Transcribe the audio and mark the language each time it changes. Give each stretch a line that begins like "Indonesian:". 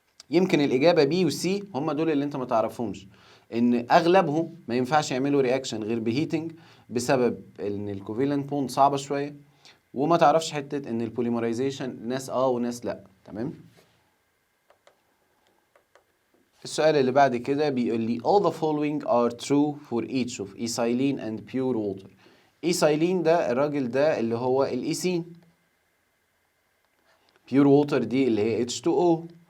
Arabic: يمكن الاجابه بي وسي هم دول اللي انت ما تعرفهمش، ان اغلبهم ما ينفعش يعملوا رياكشن غير بهيتنج، بسبب ان الكوفيلنت بوند صعبه شويه، وما تعرفش حته ان البوليمرايزيشن ناس وناس لا، تمام. السؤال اللي بعد كده بيقول لي
English: all the following are true for each of ethylene and pure water.
Arabic: ethylene ده الراجل ده اللي هو الإيثين. pure water دي اللي هي H2O.